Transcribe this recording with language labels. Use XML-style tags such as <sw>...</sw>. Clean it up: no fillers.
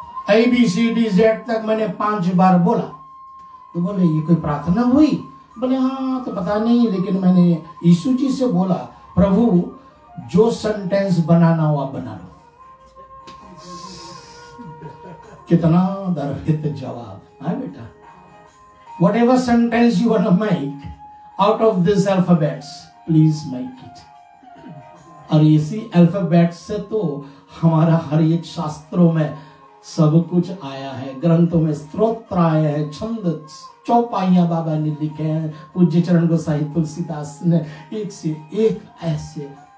<hi>ABCDZ तक मैंने 5 बार बोला। तो बोले ये कोई प्रार्थना हुई? बोले हाँ, तो पता नहीं, लेकिन मैंने यीशु जी से बोला प्रभु जो सेंटेंस बनाना हो आप बना लो। कितना दरहित जवाब है बेटा।</hi> <en>Whatever sentence you want to make out of this alphabets, please make it.</en> <hi>और इसी अल्फाबेट से तो हमारा हर एक शास्त्रों में सब कुछ आया है, ग्रंथों में स्तोत्र आया है, छंद चौपाइयां बाबा ने लिखे हैं, पूज्य चरण गोसाई तुलसीदास ने एक से एक ऐसे</hi>